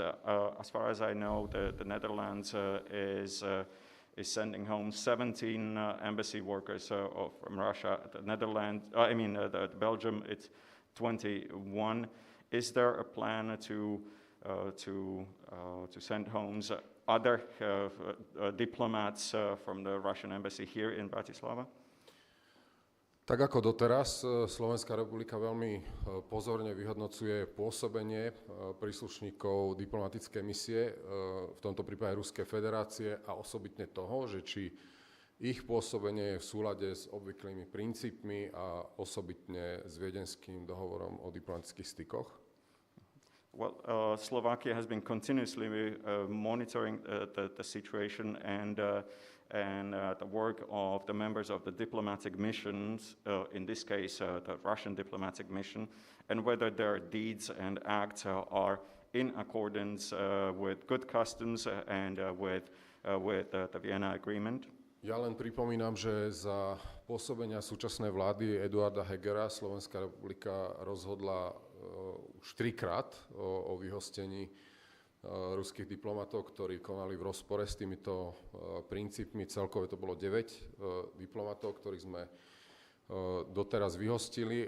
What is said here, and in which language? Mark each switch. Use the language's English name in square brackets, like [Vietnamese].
[English] As far as I know, the Netherlands is sending home 17 embassy workers from Russia. The Netherlands, the Belgium, it's 21. Is there a plan to to send home other diplomats from the Russian embassy here in Bratislava? [Slovak] Tak ako doteraz, Slovenská republika veľmi pozorne vyhodnocuje pôsobenie príslušníkov diplomatickej misie, v tomto prípade Ruskej federácie, a osobitne toho, že či ich pôsobenie je v súlade s obvyklými princípmi a osobitne s Viedenským dohovorom o diplomatických stykoch. [English] Well, Slovakia has been continuously monitoring the situation and the work of the members of the diplomatic missions, in this case the Russian diplomatic mission, and whether their deeds and acts are in accordance with good customs and with the Vienna Agreement. [Slovak] Ja len pripomínam, že za pôsobenia súčasnej vlády Eduarda Hegera Slovenská republika rozhodla už 3-krát o vyhostení ruských diplomatov, ktorí konali v rozpore s týmito princípmi. Celkové to bolo 9 diplomatov, ktorých sme doteraz vyhostili.